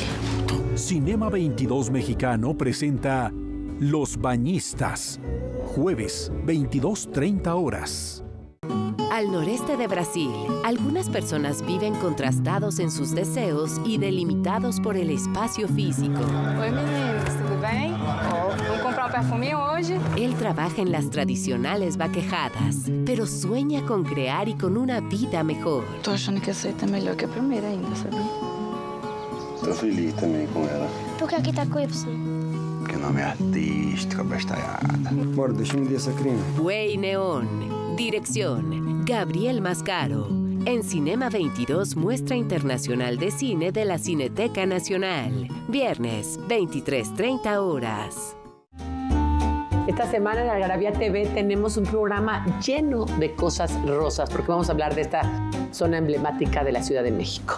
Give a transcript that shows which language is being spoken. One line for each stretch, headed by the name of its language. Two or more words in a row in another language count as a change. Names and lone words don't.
Spanish: Cinema 22 Mexicano presenta Los Bañistas. Jueves, 22:30 horas. Al noreste de Brasil, algunas personas viven contrastados en sus deseos y delimitados por el espacio físico.
Portuguese: Oi meninas, tudo bem? Vamos comprar perfume hoje?
Spanish: Él trabaja en las tradicionales vaquejadas, pero sueña con crear y con una vida mejor.
Portuguese: Tô achando que essa aí tá melhor que a primeira ainda, sabia? Tô feliz também com ela. Por que aqui tá com Y? Porque o nome é artístico, abestalhada. Bora, deixa-me dessa crime.
Spanish: Buey Neón. Dirección, Gabriel Mascaro. En Cinema 22, muestra internacional de cine de la Cineteca Nacional. Viernes, 23:30 horas. Esta semana en Algarabía TV tenemos un programa lleno de cosas rosas, porque vamos a hablar de esta zona emblemática de la Ciudad de México.